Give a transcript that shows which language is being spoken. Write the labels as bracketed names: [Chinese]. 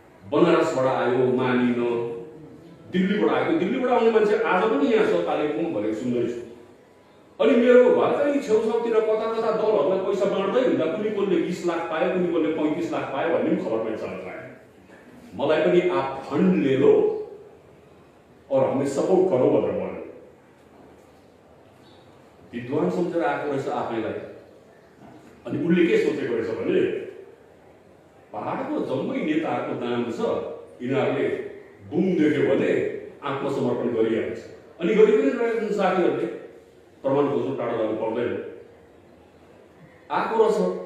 [Nepali] बनारसबाट आयो मानिन, दिल्लीबाट आएको। दिल्लीबाट आउने मान्छे आज पनि यहाँ छ कालेबुङ भनेको सुन्दैछु। अनि मेरो घरकै छेउछाउतिर कता कता दलहरूलाई पैसा बाँड्दै हुँदा कुनै कसले 20 लाख पायो, कुनै कसले 35 लाख पायो भन्ने पनि खबर पनि चल्छ। मलाई पनि [Hindi] आप फंड ले लो और हमें सपोर्ट करो [Nepali] भनेर भन्यो। विद्वान सम्झेर आएको रहेछ आफैलाई। अनि उनले के सोचेको रहेछ भने पहाडको जम्मै नेताहरूको दाम छ, यिनीहरूले बुम देख्यो भने आत्मसमर्पण गरिहाल्छ। अनि गरि पनि रहेछन् साथीहरूले, प्रमाण खोज्नु टाढो जानु पर्दैन। आएको रहेछ।